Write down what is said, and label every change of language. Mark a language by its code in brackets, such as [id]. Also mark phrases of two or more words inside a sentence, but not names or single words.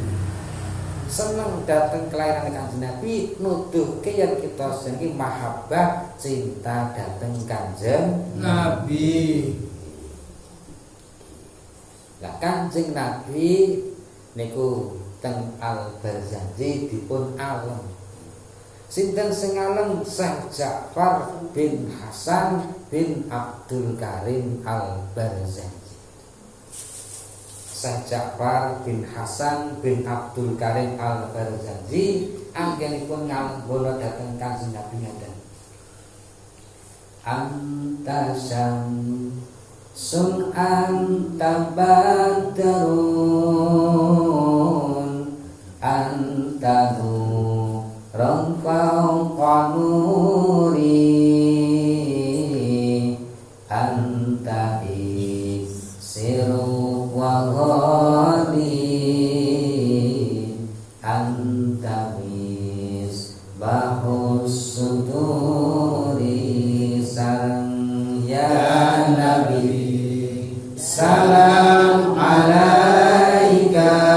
[jv] Seneng dateng kelahiran Kanjeng Nabi nuduhke yen kita seniki mahabbah cinta dateng Kanjeng Nabi. Lah Kanjeng Nabi niku teng Al-Barzanji dipun alem. Sinten sing alem? Syekh Ja'far bin Hasan bin Abdul Karim Al-Barzanji. Syekh Ja'far bin Hasan bin Abdul Karim Al-Barzanji anggenipun ngambola dhateng Kanjeng Nabi ngaten. [ar] أنت شمس أنت بدر أنت نور فوق نور أنت إكسير و غالي أنت مصباح الصدور سارنغ يا نبي سلام عليك